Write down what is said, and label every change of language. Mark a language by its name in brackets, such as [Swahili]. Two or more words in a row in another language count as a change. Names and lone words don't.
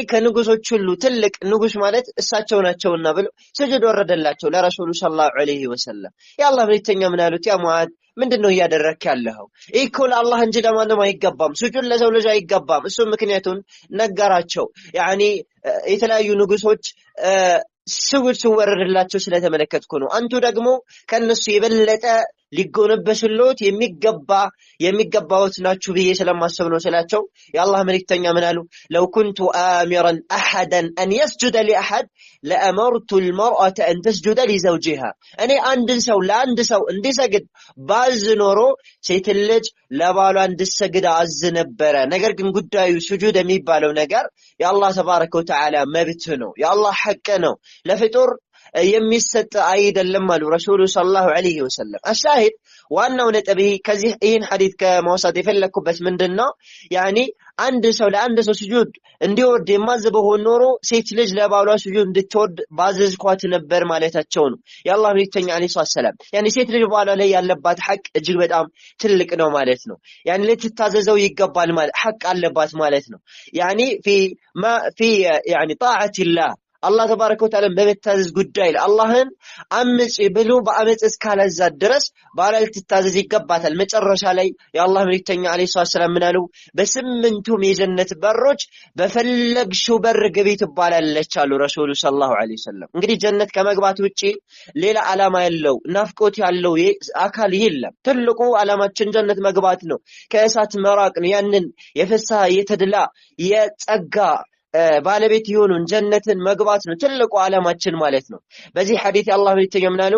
[Amharic] ከንጉሶች ሁሉ ትልቅ ንጉስ ማለት እሳቸው ናቸውና ብሎ ስጁድ ወረደላቸው ለረሱሉ [Arabic] صلى الله عليه وسلم [Amharic] የአላህ መልእክተኛ ምን አሉት ያ ሙዓዝ ምንድነው ያደረክ ያለው እኮ ለአላህ እንጂ ለማንም አይገባም ስጁድ ለሰው ልጅ አይገባም እሱ ምክንያቱን ነገራቸው يعني የተለያዩ ንጉሶች ስውር ሲወረድላቸው ስለተመለከትኩ ነው አንቱ ደግሞ ከነሱ የበለጠ ሊጎነበስሎት የሚገባውት ናችሁ ብዬ ስለማሰብ ነው ስላቸው የአላህ መልእክተኛ ምን አሉ [Arabic] لو كنت آمرا أحدا أن يسجد لأحد لأمرت المرأة أن تسجد لزوجها [Amharic] እኔ አንድን ሰው ለአንድ ሰው እንዲሰግድ ባዝ ኖሮ ሴት ልጅ ለባሏ እንድትሰግድ አዝ ነበረ ነገር ግን ጉዳዩ ስጁድ የሚባለው ነገር የአላህ [Arabic] تبارك وتعالى [Amharic] መብት ነው የአላህ ሐቅ ነው ለፍጡር የሚሰጥ አይደለም አሉ ረሱሉ [Arabic] صلى الله عليه وسلم [Amharic] አሻሂድ ዋናው ነጥብ ከዚህ ይህን ሐዲስ ከመውሰድ የፈለኩበት ምንድነው يعني አንድ ሰው ለአንድ ሰው ስጁድ እንዲወርድ የማዘበው ኖሮ ሴት ልጅ ለባሏ ስጁድ እንድትወርድ ባዘዝኳት ነበር ማለታቸው ነው የአላህ መልእክተኛ [Arabic] عليه السلام [Amharic] يعني ሴት ልጅ ባሏ ላይ ያለባት ሐቅ እጅግ በጣም ትልቅ ነው ማለት ነው يعني ልትታዘዘው ይገባል ማለት ሐቅ አለባት ማለት ነው [Arabic] يعني في يعني طاعة الله [Amharic] አላህ [Arabic] تبارك وتعالى [Amharic] በመታዘዝ ጉዳይ ላይ አላህን አምጪ ብሎ በአመጽ እስካላዛት ድረስ ባላ ልትታዘዝ ይገባታል። መጨረሻ ላይ የአላህ መልእክተኛ [Arabic] عليه السلام [Amharic] ምን አሉ? በስምንቱም የጀነት በሮች በፈለግሽው በር ግቢ ትባላለች አሉ ረሱሉ [Arabic] صلى الله عليه وسلم። [Amharic] እንግዲህ ጀነት ከመግባት ውጪ ሌላ ዓላማ ያለው ናፍቆት ያለው አካል የለም። ትልቁ ዓላማችን ጀነት መግባት ነው፣ ከእሳት መራቅ ነው። ያንን የፍስሐ የተድላ የጸጋ ባለቤት የሆኑን ጀነትን መግባት ነው ትልቁ ዓላማችን ማለት ነው። በዚህ ሐዲስ የአላህ መልእክተኛ ምን አሉ?